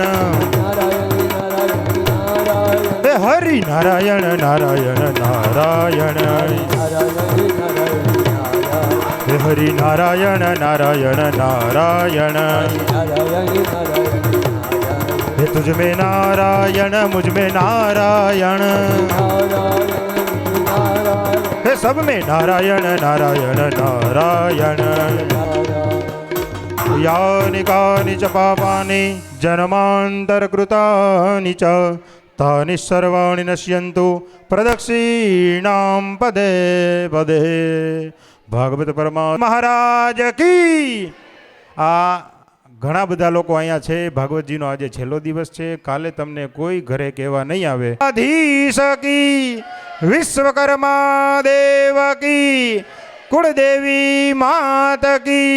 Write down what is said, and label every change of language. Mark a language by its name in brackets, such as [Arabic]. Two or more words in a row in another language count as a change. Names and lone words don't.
[Hindi] નારાયણ નારાયણ નારાયણ હે હરિ નારાયણ નારાયણ નારાયણ નારાયણ નારાયણ નારાયણ હે હરિ નારાયણ નારાયણ નારાયણ નારાયણ નારાયણ हे तुज में नारायण मुझ में नारायण हे सब में नारायण नारायण नारायण [Sanskrit] यानि कानि च पापानि जन्मान्तरकृतानि च तानि सर्वाणि नश्यन्तु प्रदक्षिणां पदे पदे [Gujarati] ભાગવત પરમાત્મા મહારાજ કી આ ઘણા બધા લોકો અહીંયા છે. ભાગવતજીનો આજે છેલ્લો દિવસ છે. કાલે તમને કોઈ ઘરે કહેવા નહીં આવે. [Hindi] अधीश की विश्वकर्मा देव की कुळदेवी मात की.